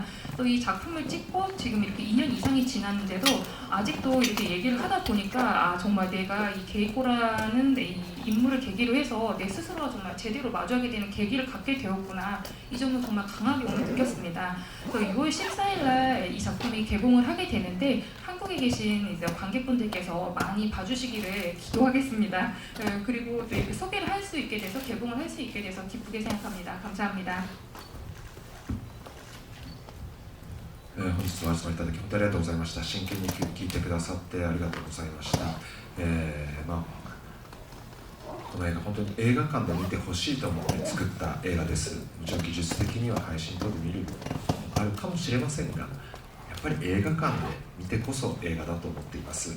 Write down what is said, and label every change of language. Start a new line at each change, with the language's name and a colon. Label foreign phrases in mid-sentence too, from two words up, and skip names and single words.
Korean: 또 이 작품을 찍고 지금 이렇게 2년 이상이 지났는데도 아직도 이렇게 얘기를 하다 보니까 정말 내가 이 게이코라는 이 인물을 계기로 해서 내 스스로와 정말 제대로 마주하게 되는 계기를 갖게 되었구나, 이 점을 정말 강하게 오늘 느꼈습니다. 그래서 6월 14일날 이 작품이 개봉을 하게 되는데 한국에 계신 이제 관객분들께서 많이 봐주시기를 기도하겠습니다. 그리고 또 이렇게 소개를 할 수 있게 돼서, 개봉을 할 수 있게 돼서 기쁘게 생각합니다. 감사합니다.
Japanese: 本日はお集まりいただき本当にありがとうございました。真剣に聞いてくださってありがとうございました。この映画本当に映画館で見てほしいと思って作った映画です。もちろん技術的には配信等で見るあるかもしれませんが、やっぱり映画館で見てこそ映画だと思っています。